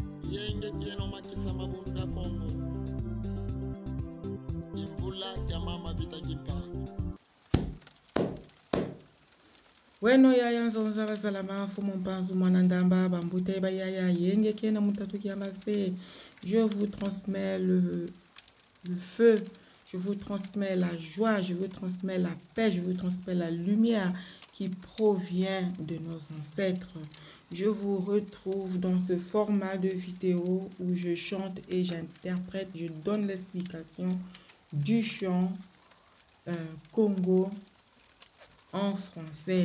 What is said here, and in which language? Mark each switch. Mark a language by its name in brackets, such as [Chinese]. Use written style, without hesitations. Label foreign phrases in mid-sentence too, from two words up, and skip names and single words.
[Kongo] yenge kieno makisa mabundu da Kongo imvula mama vita kipa. Weno yaya nzonza bazalama fumu mpanzu mwanandamba bambute ba yaya yenge kiena mutatu kiamase. [French] Je vous transmets le feu, je vous transmets la joie, je vous transmets la paix, je vous transmets la lumière qui provient de nos ancêtres. Je vous retrouve dans ce format de vidéo où je chante et j'interprète, je donne l'explication du chant Congo en français.